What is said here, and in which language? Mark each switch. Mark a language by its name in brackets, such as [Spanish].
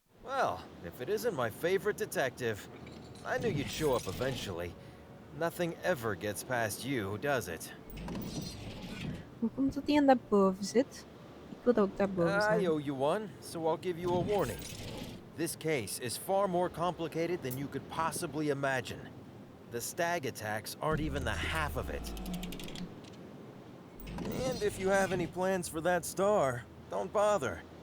[English] Well, if it isn't my favorite detective, I knew you'd show up eventually. Nothing ever gets past you, does it? [Dutch] Hoe komt het die daarboven zit? Ik wil ook daarboven zijn. [English] I owe you one, so I'll give you a warning. This case is far more complicated than you could possibly imagine. The stag attacks aren't even the half of it. And if you have any plans for that star, don't bother.